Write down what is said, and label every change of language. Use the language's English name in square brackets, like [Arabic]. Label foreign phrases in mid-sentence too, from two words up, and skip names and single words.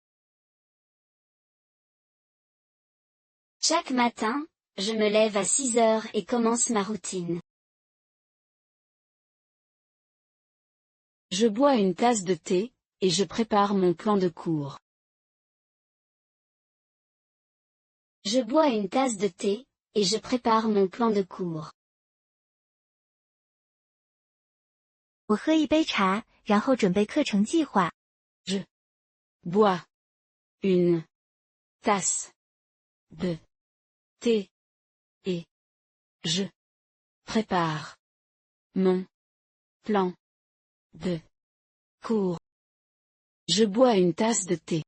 [French] Chaque matin, je me lève à 6 heures et commence ma routine. Je bois une tasse de thé, et je prépare mon plan de cours. Je bois une tasse de thé, et je prépare mon plan de cours. [Chinese] 我喝一杯茶，然后准备课程计划。 [French] Je bois une tasse de thé, et je prépare mon plan de cours. Je bois une tasse de thé.